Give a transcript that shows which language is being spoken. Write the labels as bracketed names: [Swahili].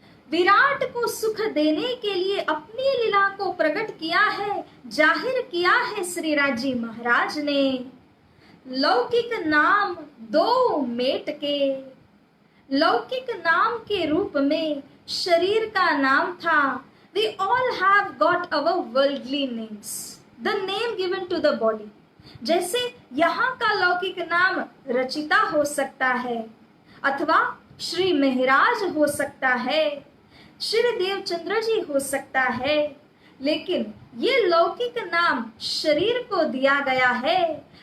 [Hindi] विराट को सुख देने के लिए अपनी लीला को प्रकट किया है, जाहिर किया है श्री राजी महाराज ने। लौकिक नाम दो मेट के, लौकिक नाम के रूप में शरीर का नाम था। [English] We all have got our worldly names, the name given to the body। [Hindi] जैसे यहाँ का लौकिक नाम रचिता हो सकता है, अथवा श्री महराज हो सकता है, श्री देवचंद्र जी हो सकता है, लेकिन ये लौकिक नाम शरीर को दिया गया है।